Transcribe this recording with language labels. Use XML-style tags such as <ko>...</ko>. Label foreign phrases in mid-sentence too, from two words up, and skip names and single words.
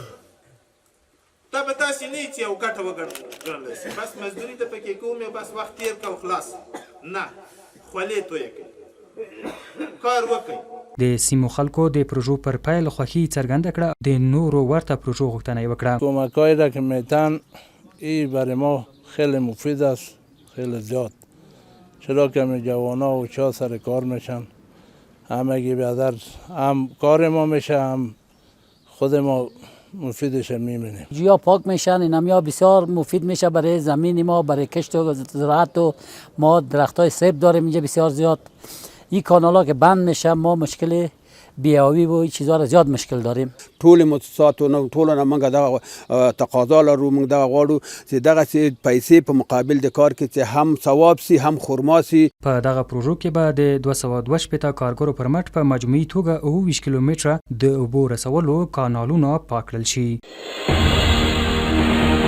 <ps>دا به تاسې نه چې یو ګټه وګڼلی شي بس مزدوري د پکې کوم بس وخت تېر کړه او خلاص نه، خولې تویې کړئ، کار وکړئ. د سیمو خلکو د پروژو پر پیل خوښي څرګنده کړه. د نورو ورته پروژو غوښتنه یې وکړه.</ps> <fa>کمک‌هایی را که میتن این برای ما خیلی مفید است، خیلی زیاد، چرا که همه جوانا و چا سر کار میشن، همگی بیادر هم کار ما میشه هم خود ما مفیدش میبینیم. جیا پاک میشن، اینمیا بسیار مفید میشه برای زمین ما، برای کشت و زراعت و ما درختای سیب داریم اینجا بسیار زیاد. این کانالا که بند میشه ما مشکل بیاوی و این چیزا را زیاد مشکل داریم.</fa> <ps>ټول مؤسساتو ټول نه موږ دغه تقاضا لرو، موږ دغه غواړو چې دغه پیسې په مقابل د کار کې چې هم ثواب سي هم خرما سي. په دغه پروژو کې به د 212 کارګرو پر مټ په مجموعي توګه 20 کیلومتره د اوبو رسولو کانالونه پاک کړل شي.</ps>